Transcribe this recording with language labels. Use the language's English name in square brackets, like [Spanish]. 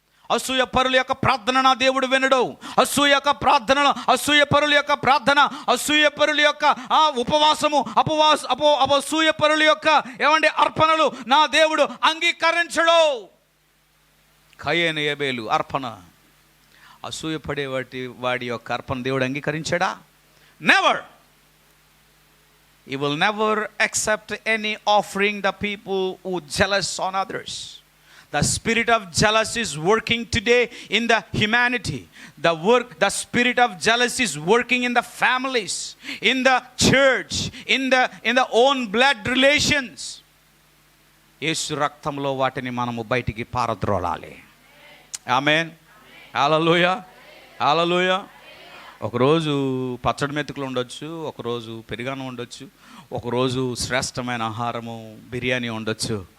[Telugu] అసూయపరుల యొక్క ప్రార్థన నా దేవుడు వినడు. అసూయపరుల యొక్క ప్రార్థన, అసూయపరుల యొక్క ఉపవాసము, అసూయపరుల యొక్క ఏమండి అర్పణలు నా దేవుడు అంగీకరించడు. కయీను ఏబేలు అర్పణ, అసూయపడే వాడి యొక్క అర్పణ దేవుడు అంగీకరించాడా? [English] Never. He will never accept any offering the people who jealous on others. The spirit of jealousy is working today in the humanity. The spirit of jealousy is working in the families, in the church, in the own blood relations. [Telugu] యేసు రక్తంలో వాటిని మనము బయటికి పారద్రోలాలి. ఆమేన్. హల్లెలూయా, హల్లెలూయా. ఒకరోజు పచ్చడి మెతుకులు ఉండొచ్చు, ఒకరోజు పెరుగన్నం ఉండొచ్చు, ఒకరోజు శ్రేష్టమైన ఆహారము బిర్యానీ ఉండొచ్చు.